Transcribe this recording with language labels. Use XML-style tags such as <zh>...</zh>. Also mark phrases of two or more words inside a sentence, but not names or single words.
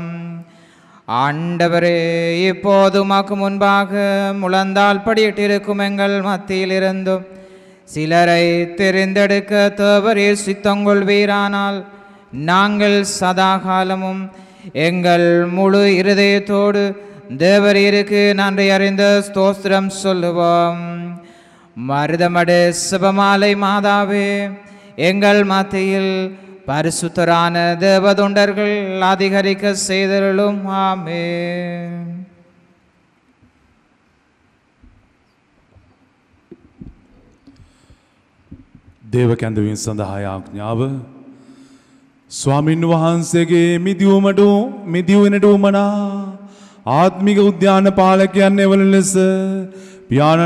<ta>ஆண்டவரே, இப்போது உமக்கு முன்பாக முழந்தால் படியிட்டிருக்கும் எங்கள் மத்தியிலிருந்தும் சிலரை தெரிந்தெடுக்க தேவரீர் சித்தங்கொள்வீரானால் நாங்கள் சதாகாலமும் எங்கள் முழு இருதயத்தோடு தேவரீருக்கு நன்றி அறிந்த ஸ்தோத்திரம் சொல்லுவோம். மருதமடு சிவமாலை மாதாவே, எங்கள் மத்தியில் பரிசுத்தரான தேவதொண்டர்கள் அதிகரிக்க செய்தருளும். ஆமென்.</ta> <si>දේව කැඳවීම සඳහා ආඥාව ස්වාමින් වහන්සේගේ මිදිවෙනට උමනා ආත්මික උද්‍යාන පාලකයන් එවන ලෙස පියාණන්</si>